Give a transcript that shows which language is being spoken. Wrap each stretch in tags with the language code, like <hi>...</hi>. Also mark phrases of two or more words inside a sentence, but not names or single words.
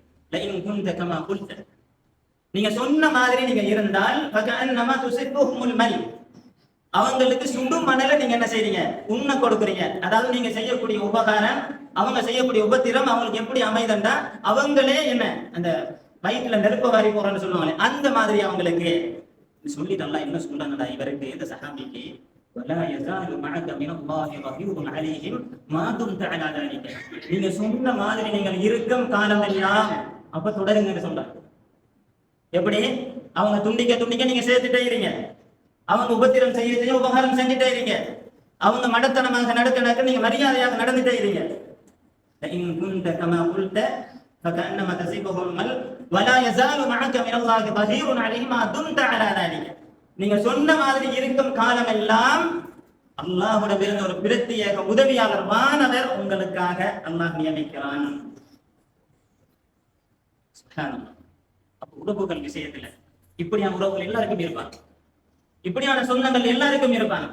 <ar>لئن كنت كما قلت,</ar> <ta>நீங்க சொன்ன மாதிரி நீங்க இருந்தால்</ta> <ar>فكأنما تسفهم المل,</ar> <ta>அவங்களுக்கு சுடும் மணலை நீங்க என்ன செய்றீங்க, உண்ண கொடுக்குறீங்க. அதாவது நீங்க செய்யக்கூடிய உபகாரம், அவங்க செய்யக்கூடிய உபத்திரம் அவங்களுக்கு எப்படி அமைதண்டா, அவங்களே என்ன அந்த வயிற்றுல நெருப்ப வாரி போறோம்னு சொல்லுவாங்களே அந்த மாதிரி அவங்களுக்கு சொல்லிட்டு அல்லாஹ் என்ன சொல்றாங்கடா இவருக்கு, இந்த சஹாபிக்கு,</ta> <ar>ولا يزال معك من الله ظهير عليهم ما دمت على ذلك,</ar> <ta>நீங்க சொன்ன மாதிரி நீங்கள் இருக்கும் காலம் எல்லாம் அப்ப தொடருங்கன்னு சொல்றாங்க. எப்படி? அவங்க துண்டிக்க துண்டிக்க நீங்க சேர்த்துட்டே இருங்க, அவங்க உபத்திரம் செய்ய உபகாரம் செஞ்சுட்டே இருங்க, அவங்க மடத்தனமாக நடக்க நீங்க மரியாதையாக நடந்துட்டே இருங்க.</ta> <ar>إن كنت كما قلت فكأنما تسيبه المل ولا يزال معك من الله ظهير عليهم ما دمت على ذلك,</ar> <ta>நீங்க சொன்ன மாதிரி இருக்கும் காலம் எல்லாம் அல்லாஹ்வுடைய இருந்து ஒரு பிரத்யேக உதவியாளர் வானவர் உங்களுக்காக அல்லாஹ் நியமிக்கிறான். சுப்ஹானல்லாஹ். அப்ப உறவுகள் விஷயத்துல இப்படியான உறவுகள் எல்லாருக்கும் இருப்பாங்க, இப்படியான சொந்தங்கள் எல்லாருக்கும் இருப்பாங்க.</ta>